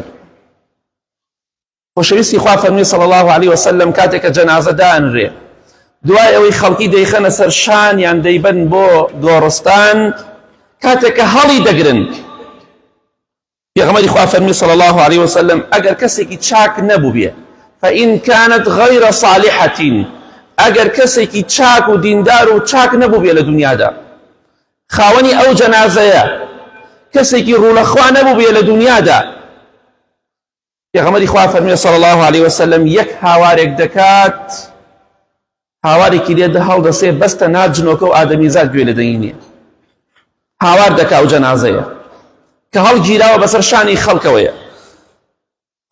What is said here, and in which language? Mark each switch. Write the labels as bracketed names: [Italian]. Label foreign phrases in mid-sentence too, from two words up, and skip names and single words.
[Central Kurdish] خۆشەویستی خوا فەرمووی [Arabic] صلی الله عليه وسلم [Central Kurdish] کاتێک کە جەنازە دائەنرێ، دوای ئەوەی خەڵکی دەیخەنە سەر شانیان دەیبەن بۆ گۆڕستان، کاتێک کە هەڵی دەگرن، پێغەمبەری خوا فەرمووی [Arabic] صلی الله عليه وسلم [Central Kurdish] ئەگەر کەسێکی چاک نەبوو بێ [Arabic] فإن كانت غير صالحة، [Central Kurdish] ئەگەر کەسێکی چاک و دیندار و چاک نەبوو بێ لە دنیادا، خاوەنی ئەو جەنازەیە کەسێکی ڕوولەخوا نەبوو بێ لە دنیادا، پێغەمبەری خوا فەرمووی [Arabic] صلی الله عليه وسلم [Central Kurdish] یەک هاوارێک دەکات، هاوارێکی لێ هەڵدەسێ بەستە ناو جنۆکە و ئادەمیزاد گوێ لەدەینێ، هاوار دەکا ئەو جەنازەیە کە هەڵگیراوە بەسەر شانی خەڵکەوەیە.